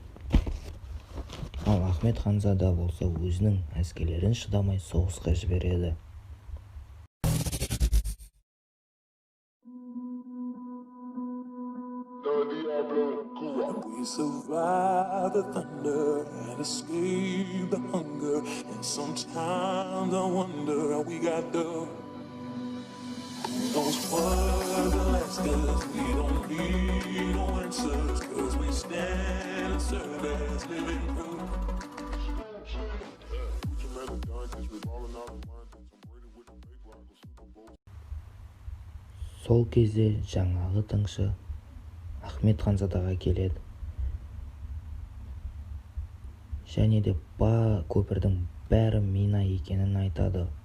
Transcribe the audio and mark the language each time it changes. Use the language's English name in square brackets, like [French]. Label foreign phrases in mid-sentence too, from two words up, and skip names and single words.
[Kazakh] Ал Ахмет ханзада болса өзінің әскерлерін шыдамай соғысқа жібереді. [English] We survive the thunder and escape the hunger, and sometimes I wonder how we got there. Those words will ask us, we don't need no answers, cause we stand and serve as living proof. [Kazakh] Сол кезде жаңағы тыңшы Ахмет ханзадаға келеді және де көпірдің бәрі мина екенін айтады.